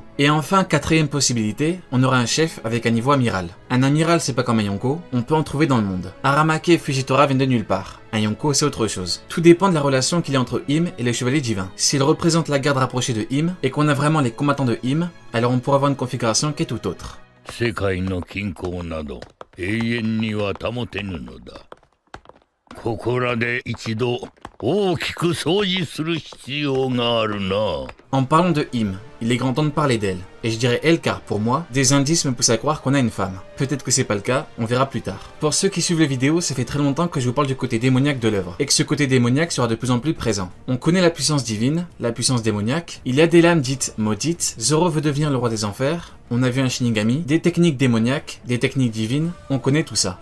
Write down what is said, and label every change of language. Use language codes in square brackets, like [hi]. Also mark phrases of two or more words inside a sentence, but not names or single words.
[fr] Et enfin, quatrième possibilité, on aura un chef avec un niveau amiral. Un amiral, c'est pas comme un Yonko, on peut en trouver dans le monde. Aramake et Fujitora viennent de nulle part. Un Yonko, c'est autre chose. Tout dépend de la relation qu'il y a entre Im et les chevaliers divins. S'il représente la garde rapprochée de Im, et qu'on a vraiment les combattants de Im, alors on pourra avoir une configuration qui est tout autre. [ja] 世界の均衡など永遠には保てぬのだ。ここらで一度大きく掃除する必要があるな。 [fr] En parlant de Im, il est grand temps de parler d'elle. Et je dirais elle car pour moi, des indices me poussent à croire qu'on a une femme. Peut-être que c'est pas le cas, on verra plus tard. Pour ceux qui suivent les vidéos, ça fait très longtemps que je vous parle du côté démoniaque de l'œuvre, et que ce côté démoniaque sera de plus en plus présent. On connaît la puissance divine, la puissance démoniaque, il y a des lames dites maudites, Zoro veut devenir le roi des enfers, on a vu un Shinigami, des techniques démoniaques, des techniques divines, on connaît tout ça.